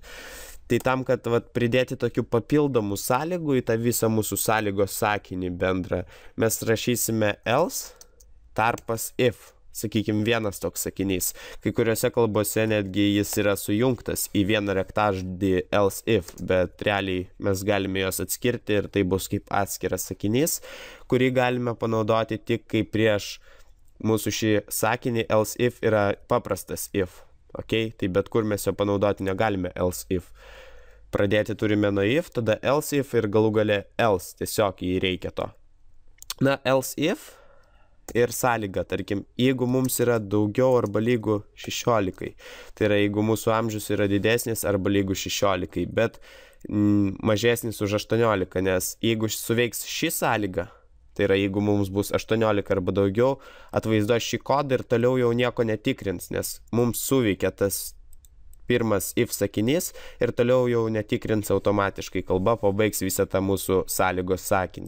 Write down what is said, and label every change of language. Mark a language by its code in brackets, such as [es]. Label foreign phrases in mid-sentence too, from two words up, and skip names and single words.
[lt] Tai tam, kad pridėti tokių papildomų sąlygų į tą visą mūsų sąlygos sakinį bendrą, mes rašysime else tarpas if. Sakykime, vienas toks sakinys. Kai kuriuose kalbose netgi jis yra sujungtas į vieną raktažodį [en] else if, [lt] bet realiai mes galime juos atskirti ir tai bus kaip atskiras sakinys, kurį galime panaudoti tik kai prieš mūsų šį sakinį [en] else if [lt] yra paprastas if. Okay? Tai bet kur mes jo panaudoti negalime [en] else if. [lt] Pradėti turime nuo if, tada [en] else if [lt] ir galų gale else. Tiesiog jį reikia to. [en] Else if [lt] ir sąlyga, tarkim, jeigu mums yra daugiau arba lygu 16, tai yra jeigu mūsų amžius yra didesnis arba lygu 16, bet mažesnis už 18, nes jeigu suveiks ši sąlyga, tai yra jeigu mums bus 18 arba daugiau, atvaizduos šį kodą ir toliau jau nieko netikrins, nes mums suveikia tas pirmas if sakinys ir toliau jau netikrins automatiškai, kalba pabaigs visą tą mūsų sąlygos sakinį.